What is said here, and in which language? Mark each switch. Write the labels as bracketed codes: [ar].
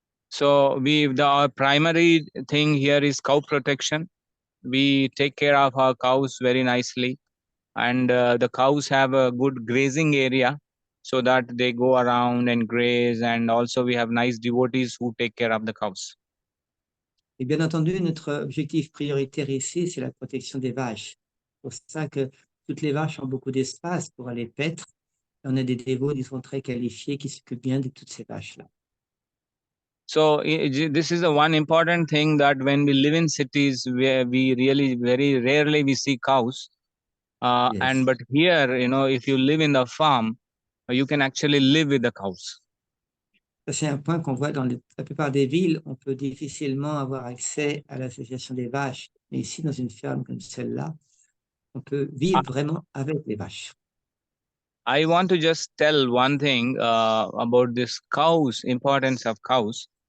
[en] So our primary thing here is cow protection. We take care of our cows very nicely, and the cows have a good grazing area so that they go around and graze, and also we have nice devotees who take care of the cows. [fr] Et bien entendu, notre objectif prioritaire ici, c'est la protection des vaches. C'est pour ça que toutes les vaches ont beaucoup d'espace pour aller paître. Et on a des dévots, disons, très qualifiés qui s'occupent bien de toutes ces vaches-là. [en] So this is the one important thing, that when we live in cities where we really very rarely we see cows, Yes. and but here, if you live in the farm, you can actually live with the cows. [fr] Ça, c'est un point qu'on voit dans la plupart des villes. On peut difficilement avoir accès à l'association des vaches. Mais ici, dans une ferme comme celle-là, on peut vivre vraiment avec les vaches. [en] I want to just tell one thing about this cows, importance of cows.